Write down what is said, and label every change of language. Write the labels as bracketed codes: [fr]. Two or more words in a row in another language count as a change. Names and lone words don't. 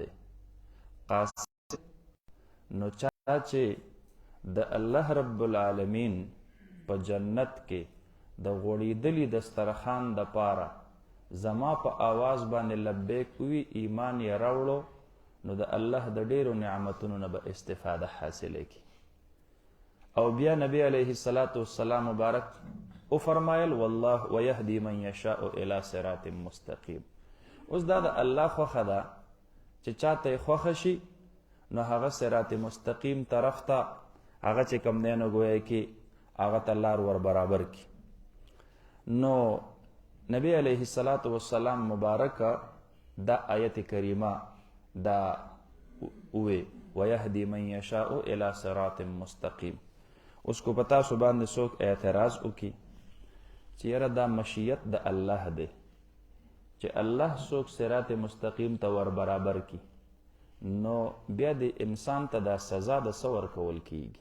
[ps] قاصد نو چا چې د الله رب العالمین په جنت کې د غوړېدلي دسترخوان د پاره زما په آواز باندې لبیک وي، ایمان یې راوړو، نو د الله د ډیرو نعمتونو نه به استفاده حاصله کړي. او بیا نبی علیه السلام مبارک او فرمایل [ar] والله ويهدي من يشاء الى صراط مستقیم. [ps] اوس دا د الله خوښه ده چې چاته یې خوښه شي نو هغه صراط مستقیم طرف ته هغه چې کوم دی نو ګویا کې هغه ته لار ور برابر کړي. نو نبی علیه السلام مبارکه دا آیت کریمه دا وی [ar] ويهدي من يشاء الى صراط مستقیم. [ps] اوس کو پتا سو باندې څوک اعتراض وکي چې یاره دا مشیت د الله دی چې الله څوک صراط مستقیم ته ور برابر کی، نو بیا د انسان ته دا سزا د څه ورکول کیږي؟